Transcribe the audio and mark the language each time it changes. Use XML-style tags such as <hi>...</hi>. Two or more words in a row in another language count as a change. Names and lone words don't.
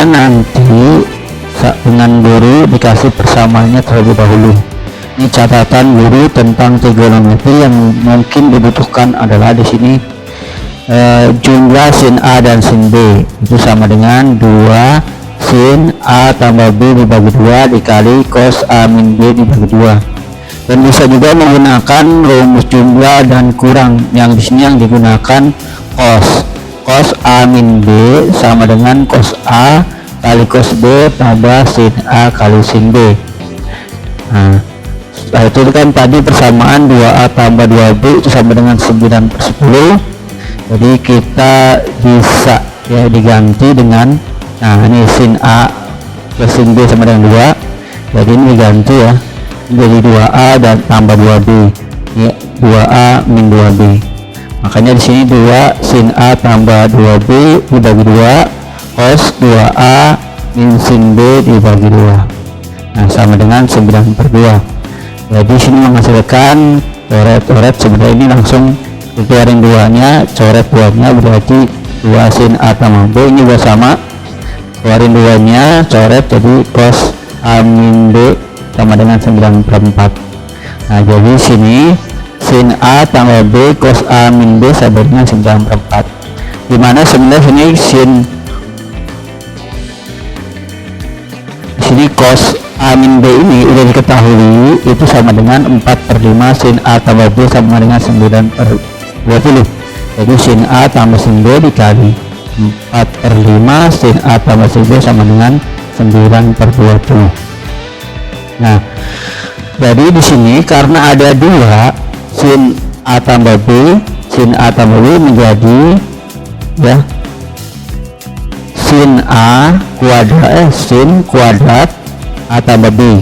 <id>Biasanya nanti dengan guru dikasih persamaannya terlebih dahulu. Ini catatan guru tentang trigonometri yang mungkin dibutuhkan adalah di sini jumlah sin A dan sin B itu sama dengan 2 sin A tambah B dibagi 2 dikali cos A min B dibagi 2. Dan bisa juga menggunakan rumus jumlah dan kurang, yang di sini yang digunakan cos A min B sama dengan cos A kali cos B tambah sin A kali sin B. Nah, setelah itu kan tadi persamaan 2A tambah 2B itu sama dengan 9/10. Jadi kita bisa ya diganti dengan, nah ini sin A plus sin B sama dengan 2, jadi ini diganti ya jadi 2A dan tambah 2B ya, 2A min 2B. Makanya di sini 2 sin A tambah 2B dibagi 2 cos 2A min sin B dibagi 2. Nah sama dengan 9/2. Jadi sini menghasilkan coret sebenarnya ini langsung keluarin 2-nya, coret 2-nya berarti 2 sin A tambah B ini juga sama, keluarin 2-nya, coret jadi cos A min B sama dengan 9/4. Nah jadi sini sin A tambah B cos A min B sama dengan 9/4, dimana sebenarnya sini cos A min B ini udah diketahui itu sama dengan 4/5 sin A tambah B sama dengan 9/20. Jadi sin A tambah sin B dikali 4/5 sin A tambah sin B sama dengan 9/20. Nah jadi di sini karena ada 2 sin A tambah B, sin A tambah B menjadi ya sin kuadrat A tambah B.</id>